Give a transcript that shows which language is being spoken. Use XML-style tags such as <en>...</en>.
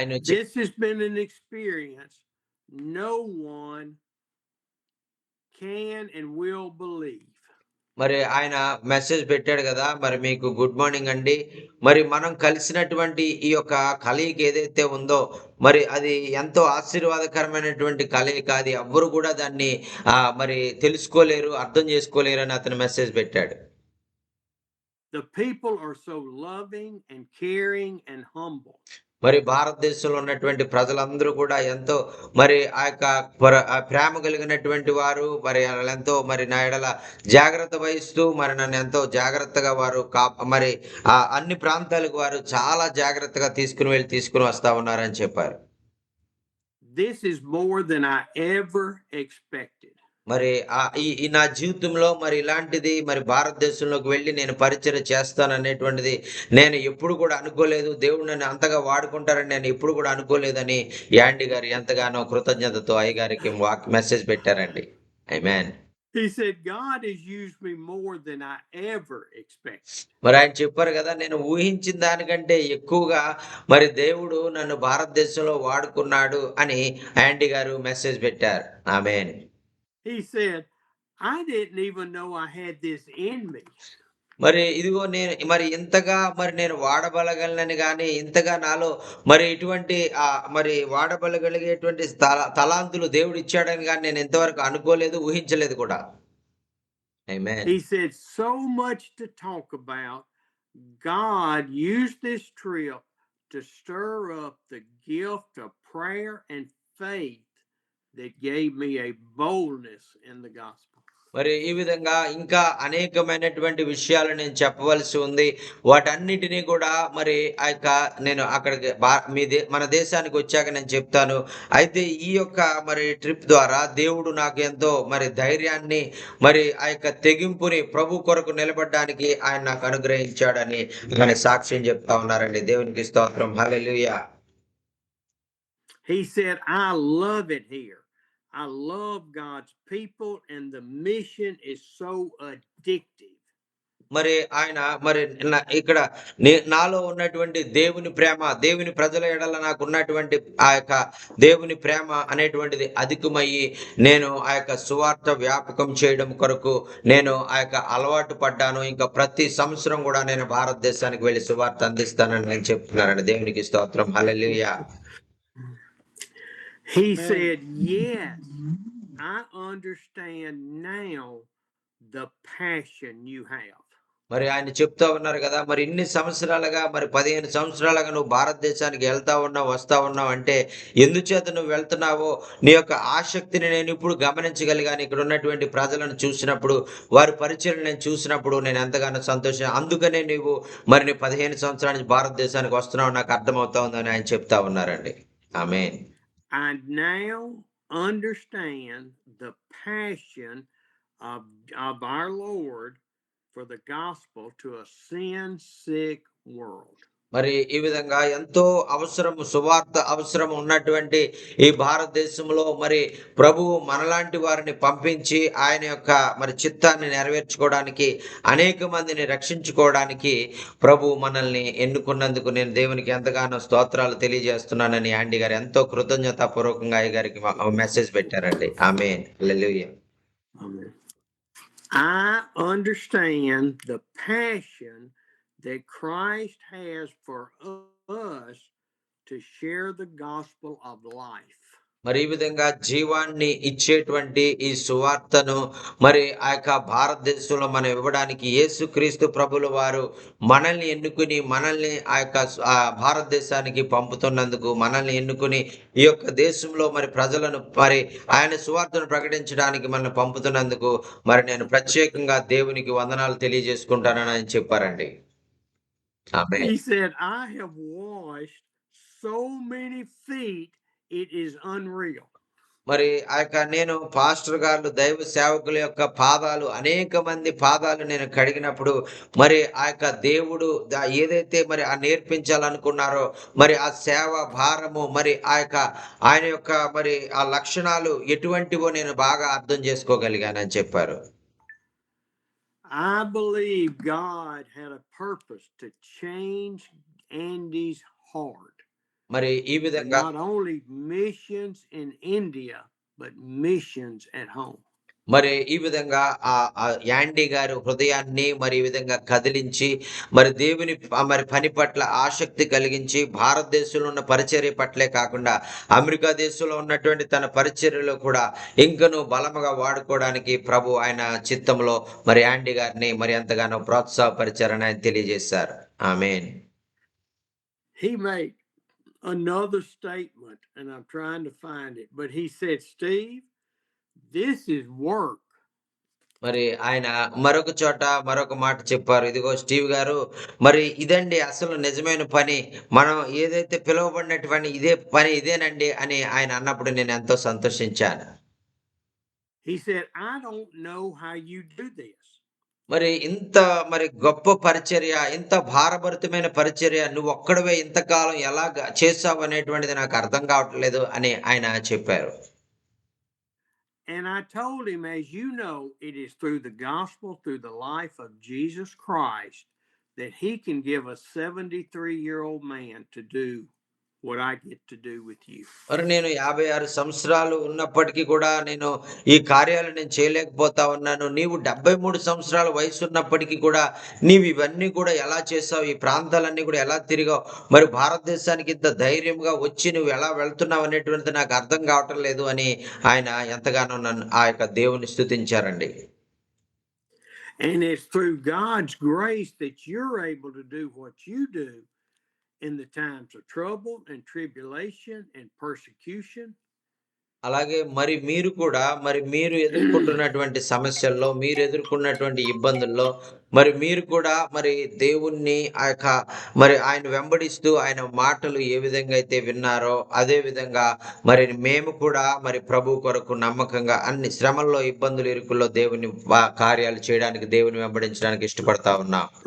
<en>This has been an experience no one can and will believe.</en> <te>మరి ఆయన message పెట్టాడు కదా! మరి మీకు గుడ్ మార్నింగ్ అండి. మరి మనం కలిసినటువంటి ఈ యొక్క కలయిక ఏదైతే ఉందో మరి అది ఎంతో ఆశీర్వాదకరమైనటువంటి కలయిక. అది ఎవ్వరు కూడా దాన్ని మరి తెలుసుకోలేరు, అర్థం చేసుకోలేరు అని అతను మెసేజ్ పెట్టాడు.</te> <en>The people are so loving and caring and humble.</en> <te>మరి భారతదేశంలో ఉన్నటువంటి ప్రజలందరూ కూడా ఎంతో మరి ఆ యొక్క ప్రేమ కలిగినటువంటి వారు. మరి ఎంతో మరి నా యెడల జాగ్రత్త వహిస్తూ మరి నన్ను ఎంతో జాగ్రత్తగా వారు మరి అన్ని ప్రాంతాలకు వారు చాలా జాగ్రత్తగా తీసుకుని వస్తా ఉన్నారని చెప్పారు.</te> <en>This is more than I ever expected.</en> <te>మరి ఈ నా జీవితంలో మరి ఇలాంటిది మరి భారతదేశంలోకి వెళ్ళి నేను పరిచర్య చేస్తాననేటువంటిది నేను ఎప్పుడు కూడా అనుకోలేదు. దేవుడు నన్ను అంతగా వాడుకుంటారని నేను ఎప్పుడు కూడా అనుకోలేదని యాండీ గారు ఎంతగానో కృతజ్ఞతతో అయ్యగారికి మెసేజ్ పెట్టారండి. ఆమేన్.</te> <en>He said God has used me more than I ever expected.</en> <te>మరి ఆయన చెప్పారు కదా, నేను ఊహించిన దానికంటే ఎక్కువగా మరి దేవుడు నన్ను భారతదేశంలో వాడుకున్నాడు అని యాండీ గారు మెసేజ్ పెట్టారు. ఆమేన్.</te> <en>He said, I didn't even know I had this in me.</en> <te>మరి ఇదిగో నేను మరి ఇంతగా మరి నేను వాడబలగలనని గాని ఇంతగా నాలో మరి ఇటువంటి మరి వాడబలగలిగేటువంటి తలాంతులు దేవుడు ఇచ్చాడని గాని నేను ఇంతవరకు అనుకోలేదు, ఊహించలేదు కూడా. ఆమేన్.</te> <en>He said so much to talk about. God used this trip to stir up the gift of prayer and faith that gave me a boldness in the gospel.</en> <te>మరి ఈ విధంగా ఇంకా అనేకమైనటువంటి విషయాలు నేను చెప్పవలసి ఉంది. వాటన్నిటినీ కూడా మరి ఆ యొక్క నేను అక్కడికి మన దేశానికి వచ్చాక నేను చెప్తాను. అయితే ఈ యొక్క మరి ట్రిప్ ద్వారా దేవుడు నాకు ఎంతో మరి ధైర్యాన్ని మరి ఆ యొక్క తెగింపుని ప్రభు కొరకు నిలబడడానికి ఆయన నాకు అనుగ్రహించాడని ఆయన సాక్ష్యం చెప్తా ఉన్నారండి. దేవునికి స్తోత్రం. హల్లెలూయా.</te> <en>He said, I love it here. I love God's people and the mission is so addictive.</en> <te>మరి ఆయన మరి ఇక్కడ నాలో ఉన్నటువంటి దేవుని ప్రేమ, దేవుని ప్రజల ఎడల నాకు ఉన్నటువంటి ఆ యొక్క దేవుని ప్రేమ అనేటువంటిది అధికమయ్యి నేను ఆ యొక్క సువార్త వ్యాపకం చేయడం కొరకు నేను ఆ యొక్క అలవాటు పడ్డాను. ఇంకా ప్రతి సంవత్సరం కూడా నేను భారతదేశానికి వెళ్ళి సువార్త అందిస్తానని నేను చెప్తున్నానండి. దేవునికి స్తోత్రం. హల్లెలూయా.</te> <en>He said, yes, I understand now the passion you have.</en> <te>మరి ఆయన చెప్తా ఉన్నారు కదా, మరి ఇన్ని సంవత్సరాలుగా మరి 15 సంవత్సరాలుగా నువ్వు భారతదేశానికి వెళ్తా ఉన్నావు, వస్తా ఉన్నావు అంటే ఎందుచేత నువ్వు వెళ్తున్నావో నీ యొక్క ఆసక్తిని నేను ఇప్పుడు గమనించగలిగాను. ఇక్కడ ఉన్నటువంటి ప్రజలను చూసినప్పుడు, వారి పరిచయం నేను చూసినప్పుడు నేను ఎంతగానో సంతోషం. అందుకనే నీవు మరి నీ 15 సంవత్సరాల నుంచి భారతదేశానికి వస్తున్నావు నాకు అర్థమవుతా ఉందని ఆయన చెప్తా ఉన్నారండి. ఆమేన్.</te> <en>I now understand the passion of our Lord for the gospel to a sin-sick world.</en> <te>మరి ఈ విధంగా ఎంతో సువార్త అవసరం ఉన్నటువంటి ఈ భారతదేశంలో మరి ప్రభువు మనలాంటి వారిని పంపించి ఆయన యొక్క మరి చిత్తాన్ని నెరవేర్చుకోవడానికి అనేక మందిని రక్షించుకోవడానికి ప్రభు మనల్ని ఎన్నుకున్నందుకు నేను దేవునికి ఎంతగానో స్తోత్రాలు తెలియజేస్తున్నానని యాండీ గారు ఎంతో కృతజ్ఞతాపూర్వకంగా అయ్య గారికి మెసేజ్ పెట్టారండి. ఆమేన్. హల్లెలూయా.</te> <en>I understand the passion that Christ has for us to share the gospel of life.</en> <te>మరి ఈ విధంగా జీవాన్ని ఇచ్చేటువంటి ఈ సువార్తను మరి ఆ యొక్క భారతదేశంలో మనం ఇవ్వడానికి యేసుక్రీస్తు ప్రభుల వారు మనల్ని ఎన్నుకుని మనల్ని ఆ యొక్క భారతదేశానికి పంపుతున్నందుకు మనల్ని ఎన్నుకుని ఈ యొక్క దేశంలో మరి ప్రజలను మరి ఆయన సువార్తను ప్రకటించడానికి మనల్ని పంపుతున్నందుకు మరి నేను ప్రత్యేకంగా దేవునికి వందనాలు తెలియజేసుకుంటానని ఆయన చెప్పారండి.</te> <en>He said, I have washed so many feet, it is unreal.</en> <te>మరి ఆ యొక్క నేను పాస్టర్ గారు దైవ సేవకుల యొక్క పాదాలు అనేక మంది పాదాలు నేను కడిగినప్పుడు మరి ఆ యొక్క దేవుడు ఏదైతే మరి ఆ నేర్పించాలనుకున్నారో మరి ఆ సేవ భారము మరి ఆ యొక్క ఆయన యొక్క మరి ఆ లక్షణాలు ఎటువంటివో నేను బాగా అర్థం చేసుకోగలిగానని చెప్పారు.</te> <en>I believe God had a purpose to change Andy's heart.</en> <te>మరి ఈ విధంగా</te> <en>not only missions in India but missions at home.</en> <te>మరి ఈ విధంగా ఆ యాండీ గారు హృదయాన్ని మరి ఈ విధంగా కదిలించి మరి దేవుని మరి పని పట్ల ఆసక్తి కలిగించి భారతదేశంలో ఉన్న పరిచర్య పట్లే కాకుండా అమెరికా దేశంలో ఉన్నటువంటి తన పరిచర్యలో కూడా ఇంకను బలముగా వాడుకోవడానికి ప్రభు ఆయన చిత్తంలో మరి యాండీ గారిని మరి ఎంతగానో ప్రోత్సాహపరిచారని ఆయన తెలియజేశారు. ఆమేన్.</te> <en>He made another statement and I'm trying to find it, but he said, Steve, this is work.</en> <te>మరి ఆయన మరొక చోట మరొక మాట చెప్పారు. ఇదిగో స్టీవ్ గారు మరి ఇదండి అసలు నిజమైన పని, మనం ఏదైతే పిలువబడినటువంటి ఇదే పని ఇదేనండి అని ఆయన అన్నప్పుడు నేను ఎంతో సంతోషించాను.</te> <en>He said, I don't know how you do this.</en> <te>మరి ఇంత మరి గొప్ప పరిచర్య, ఇంత భారభరితమైన పరిచర్య నువ్వు ఒక్కడవే ఇంతకాలం ఎలా చేసావు అనేటువంటిది నాకు అర్థం కావట్లేదు అని ఆయన చెప్పారు.</te> <en>And I told him, as you know, it is through the gospel, through the life of Jesus Christ, that he can give a 73-year-old man to do what I get to do with you.</en> <te>మరి నేను 56 సంవత్సరాలు ఉన్నప్పటికీ కూడా నేను ఈ కార్యాలు నేను చేయలేకపోతా ఉన్నాను. నీవు 73 సంవత్సరాల వయసు ఉన్నప్పటికీ కూడా నీవు ఇవన్నీ కూడా ఎలా చేసావు, ఈ ప్రాంతాలన్నీ కూడా ఎలా తిరిగావు, మరి భారతదేశానికి ఇంత ధైర్యంగా వచ్చి నువ్వు ఎలా వెళ్తున్నావు అనేటువంటిది నాకు అర్థం కావటం లేదు అని ఆయన ఎంతగానో నన్ను ఆ యొక్క దేవుని స్తుతించారండి.</te> <en>And it's through God's grace that you're able to do what you do in the times of trouble and tribulation and persecution.</en> <te>అలాగే మరి మీరు కూడా మరి మీరు ఎదుర్కొంటున్నటువంటి సమస్యల్లో, మీరు ఎదుర్కొన్నటువంటి ఇబ్బందుల్లో మరి మీరు కూడా మరి దేవుణ్ణి ఆ యొక్క మరి ఆయన వెంబడిస్తూ ఆయన మాటలు ఏ విధంగా అయితే విన్నారో అదే విధంగా మరి మేము కూడా మరి ప్రభు కొరకు నమ్మకంగా అన్ని శ్రమల్లో, ఇబ్బందులు, ఇరుకుల్లో దేవుని కార్యాలు చేయడానికి, దేవుని వెంబడించడానికి ఇష్టపడతా ఉన్నాం.</te>